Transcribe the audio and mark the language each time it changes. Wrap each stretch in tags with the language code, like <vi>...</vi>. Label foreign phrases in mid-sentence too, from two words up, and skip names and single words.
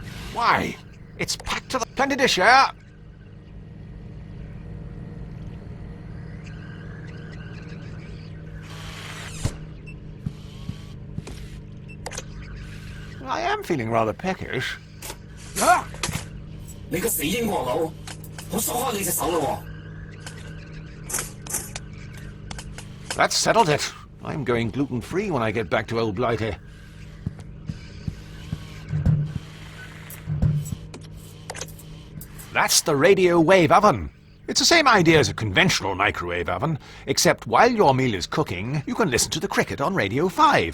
<en>Why? It's packed to the plenty to share. I am feeling rather peckish. 啊！</en> <yue>你個死英國佬，我鎖開你隻手咯</yue> <en>That's settled it. I'm going gluten-free when I get back to Old Blighty. That's the radio wave oven. It's the same idea as a conventional microwave oven, except while your meal is cooking, you can listen to the cricket on Radio 5.</en>